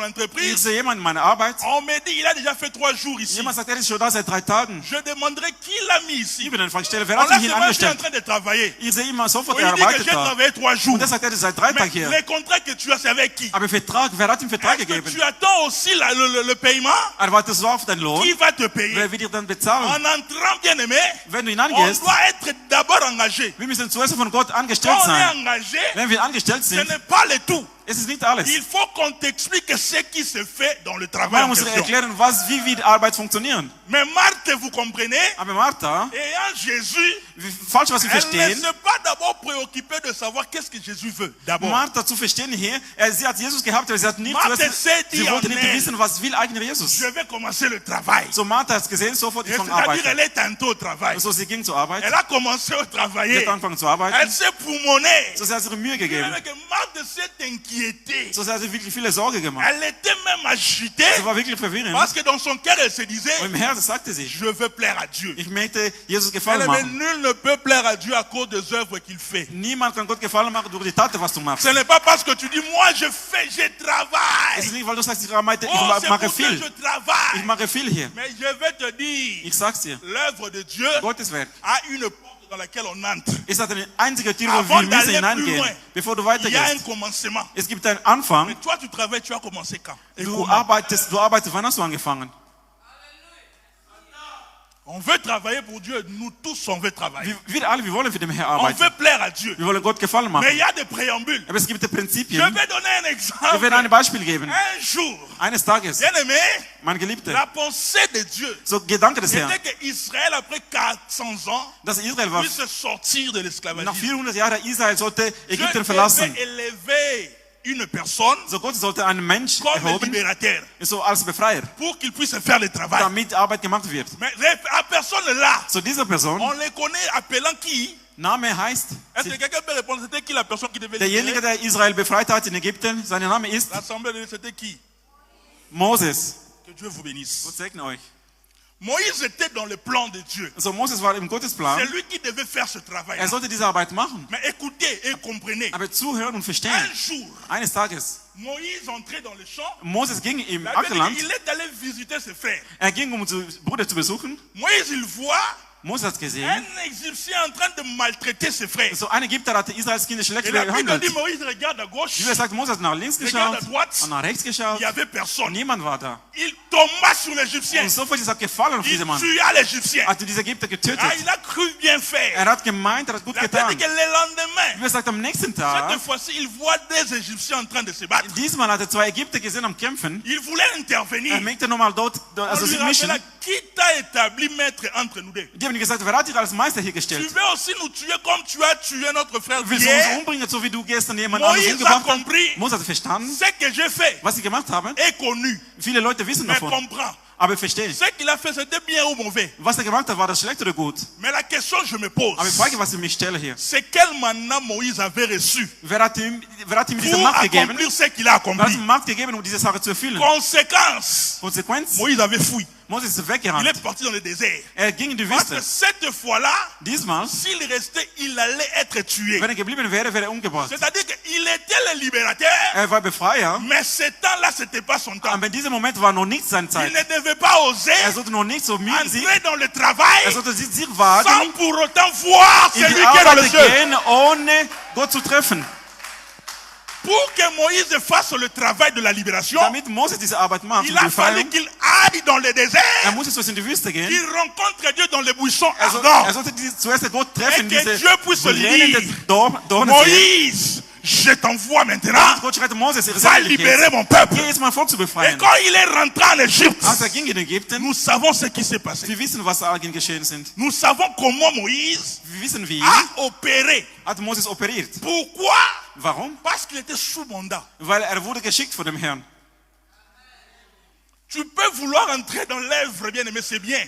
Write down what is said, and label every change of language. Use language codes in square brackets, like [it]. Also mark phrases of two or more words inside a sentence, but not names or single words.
[de] ich [fr] entreprise. [de] sehe jemanden in meiner Arbeit, [fr] On me dit, il a déjà fait 3 jours ici. [de] jemand sagt, er ist schon da seit 3 Tagen. [fr] Je demanderai qui l'a mis ici. [de] Ich bin einfach stelle, wer [fr] On [de] hat [fr] l'a [de] mich ihn [fr] seulement en [de] angestellt? [fr] train de travailler. [de] Ich sehe immer sofort, [fr] On [de] er [fr] lui dit que [de] arbeitet [fr] j'ai [de] da. [fr] travaillé 3 jours. [de] Und er sagt, er ist seit 3 [fr] Mais [de] Tagen hier. [fr] les contrats que tu as, c'est avec qui? [de] Aber Vertrag, wer hat ihm Vertrag [fr] Est-ce que [de] gegeben? [fr] tu attends aussi le paiement? [de] Erwartest du auf deinen Lohn? [fr] Qui va te payer? [de] Wer wird dir dann bezahlen? [fr] En entrant, bien aimé, [de] Wenn du [fr] on [de] hineingehst, [fr] doit être d'abord engagé. [de] wir müssen zuerst von Gott [fr] Quand [de] angestellt [fr] on est [de] sein. [fr] engagé, [de] Wenn wir angestellt [fr] ce [de] sind, [fr] n'est pas le tout. [de] es ist nicht alles. [fr] Il faut qu'on t'explique ce qui se fait dans le travail [de] Man [fr] en [de] muss dir [fr] question. [de] erklären, wie die Arbeit funktioniert. [fr] Mais Marthe, vous comprenez, [de] Aber Martha, [fr] ayant Jésus, [de] falsch was wir [fr] elle ne [de] verstehen, [fr] s'est pas d'abord préoccupée de savoir qu'est-ce que Jésus veut. D'abord. [de] Martha zu verstehen hier, sie hat Jesus gehabt, aber sie hat nicht Martha zuerst, [fr] sait [de] sie [fr] dire [de] wollte nicht Amen. wissen, was will eigentlich Jesus. [fr] Je vais commencer le travail. [de] So Martha hat es gesehen, sofort ich fange [fr] C'est-à-dire, [de] arbeiten. [fr] elle est tantôt au travail. [de] So sie ging zur Arbeit, [fr] Elle a commencé à [de] sie [fr] travailler. [de] hat angefangen zu arbeiten, [fr] Elle s'est poumonée. [de] so sie hat sich Mühe gegeben. [fr] Marthe s'est inquiétée. [de] So sie hat sich wirklich viele Sorge gemacht. [fr] Elle était même agitée [de] Sie war wirklich verwirrend. [fr] parce que dans son cœur, elle se disait, [de] Und im Herzen sagte sie, [fr] je veux plaire à Dieu. [de] ich möchte Jesus gefallen [fr] Mais [de] machen. [fr] nul ne peut plaire à Dieu à cause des œuvres qu'il fait. [de] Niemand kann Gott gefallen machen durch die Taten, was du machst. [fr] Ce n'est pas parce que tu dis, moi je fais, je [de] Es ist [fr] travaille. [de] nicht, weil du sagst, ich mache [fr] Oh, c'est pour que [de] viel. [fr] je [de] Ich [fr] travaille. [de] mache viel hier. [fr] Mais je vais te dire, [de] Ich sag's dir. [fr] l'œuvre de Dieu [de] Gottes Werk [fr] a une porte dans laquelle on entre. [de] ist eine einzige Tür, wo [fr] Avant [de] wir müssen [fr] d'aller [de] hineingehen, [fr] plus loin, [de] bevor du [fr] Il y a un [de] weitergehst. [fr] commencement. [de] Es gibt einen Anfang. [fr] Mais toi, tu travailles, tu as commencé quand? Et [de] Du [fr] comment? [de] arbeitest, wann hast du angefangen? [fr] On veut travailler pour Dieu. Nous tous, on veut travailler. [de] Wir alle, wir wollen für den Herrn [fr] On [de] arbeiten. [fr] veut plaire à Dieu. [de] Wir wollen Gott gefallen [fr] Mais [de] machen. [fr] il y a des préambules. [de] Aber es gibt [fr] Je [de] Prinzipien. [fr] vais donner un [de] Ich werde ein [fr] exemple. [de] Beispiel geben. [fr] Un jour, [de] Eines Tages, [fr] bien aimé, [de] mein Geliebter, [fr] la pensée de Dieu [de] so Gedanke des Herrn, [fr] était qu'Israël, après 400 ans, [de] dass Israel war, [fr] puisse sortir de [de] nach [fr] l'esclavagisme. [de] 400 Jahren Israel sollte Ägypten [fr] Dieu [de] verlassen. [fr] devait élever une personne [de] So Gott sollte einen Mensch [fr] comme [de] erhoben, [fr] libérateur [de] so als Befreier, [fr] pour qu'il puisse faire le travail. [de] damit Arbeit gemacht wird. [fr] Mais la personne là, [de] So diese Person, [fr] on les connaît appelant qui? [de] Name heißt, [fr] Est-ce que quelqu'un peut répondre? C'était qui la personne qui devait [de] derjenige, [fr] libérer? [de] der Israel befreit hat in Ägypten, sein Name ist [fr] L'assemblée de Dieu, c'était qui? [de] Moses. [fr] Que Dieu vous bénisse. [de] Gott segne euch. [fr] Moïse était dans le plan de Dieu. [de] So Moses war im Gottesplan. [fr] C'est lui qui devait faire ce travail. [de] Sollte diese Arbeit machen. [fr] Mais écoutez et comprenez. [de] Aber zuhören und verstehen. [fr] Un jour, [de] Eines Tages, [fr] Moïse entrait dans le champ. [de] Moses ging im [fr] La Bible dit [de] Ackerland. [fr] qu'il est allé visiter ses frères. [de] Er ging, seinen Bruder zu besuchen. [fr] Moïse, il voit [de] Mose hat gesehen, [fr] un Égyptien en train de maltraiter ses frères. [de] so ein Ägypter hatte Israels Kinder schlecht [fr] Et la Bible [de] behandelt. [fr] dit, Moïse regarde à gauche, [de] Die Bibel sagt, Mose hat nach links [fr] regarde à [de] geschaut [fr] droite, [de] und nach rechts [fr] il [de] geschaut [fr] n'y avait [de] und [fr] personne. [de] niemand war da. [fr] Il tomba sur l'Égyptien. [de] Und sofort ist er gefallen auf [fr] Il [de] diesen Mann. [fr] tua l'Égyptien. [de] Hat dieser Ägypter getötet. [fr] Ah, il a cru bien faire. [de] Er hat gemeint, er hat gut [fr] La Bible dit [de] getan. [fr] que le [de] Die [fr] lendemain, [de] Bibel sagt, am nächsten [fr] cette [de] Tag, [fr] fois-ci, il voit des Égyptiens en train de se battre. [de] diesmal hat er zwei Ägypter gesehen am Kämpfen. [fr] Il voulait intervenir. [de] Er möchte nochmal dort, [fr] On [de] also [fr] lui [de] sich mischen. [fr] rappela, qui t'a établi maître entre nous deux? [de] Die haben ihm gesagt, wer hat dich als Meister hier [fr] Tu [de] gestellt? [fr] veux aussi nous tuer comme tu as tué notre frère [de] Willst du uns [fr] hier? [de] umbringen, so wie du gestern jemand anderes [fr] Moïse a [de] umgebracht hast? [fr] compris. [de] Mose hat verstanden, [fr] Ce que j'ai fait [de] was sie gemacht haben. [fr] est connu, [de] Viele Leute wissen [fr] mais [de] davon, [fr] comprends. [de] aber verstehen. [fr] Ce qu'il a fait, c'était bien ou mauvais. [de] Was er gemacht hat, war das schlecht oder gut? [fr] Mais la question que je me pose, [de] Aber die Frage, was ich mich stelle hier, [fr] c'est quel mandat Moïse avait reçu [de] wer hat ihm diese [fr] pour [de] Macht gegeben? [fr] accomplir ce qu'il a [de] Wer hat [fr] accompli? [de] ihm Macht gegeben, um diese Sache zu erfüllen? [fr] Conséquence, [de] Konsequenz, [fr] Moïse avait fui. [de] Mose ist [fr] Il [de] weggerannt. [fr] est parti dans le désert. [de] Er ging in die [fr] Parce que [de] Wüste. [fr] cette fois-là, [de] Diesmal, [fr] s'il restait, il allait être tué. [de] wenn er geblieben wäre, wäre er umgebracht. [fr] C'est-à-dire qu'il était le libérateur, [de] Er war Befreier, [fr] mais ce temps-là, ce n'était pas son temps. [de] aber in diesem Moment war noch nicht seine [fr] Il [de] Zeit. [fr] ne devait pas oser [de] Er sollte noch nicht so mit sich, [fr] entrer dans le travail [de] er sollte sich [fr] sans [de] wagen, [fr] pour autant voir [de] in [fr] celui [de] die [fr] qui est dans le [de] Arbeit [fr] ciel. [de] gehen, ohne Gott zu treffen. [fr] Pour que Moïse fasse le travail de la libération, [de] Damit Mose diese Arbeit macht, [fr] il [de] die [fr] a fallu [de] Befreiung, [fr] qu'il aille dans le [de] er [fr] désert, [de] musste zuerst in die Wüste gehen. [fr] qu'il rencontre Dieu dans les buissons [de] Er [fr] ardents. [de] sollte zuerst Gott treffen, [fr] Et que [de] diese [fr] Dieu puisse [de] brennende [fr] dire, [de] Dornen. [fr] Moïse, je t'envoie maintenant, [de] Gott schreit Moses, [fr] va libérer mon peuple. [de] geh jetzt mein Volk zu [fr] Et [de] befreien. [fr] quand il est rentré en Égypte, [de] Als er ging in Ägypten, [fr] nous savons ce qui s'est passé. [de] wir wissen, was da geschehen sind. [fr] Nous savons comment Moïse [de] Wir wissen wie, [fr] a opéré. [de] hat Moses operiert. [fr] Pourquoi? [de] Warum? [fr] Parce qu'il était sous mandat. [de] Weil er wurde geschickt von dem Herrn. [fr] Tu peux vouloir entrer dans l'œuvre, bien aimé, c'est bien.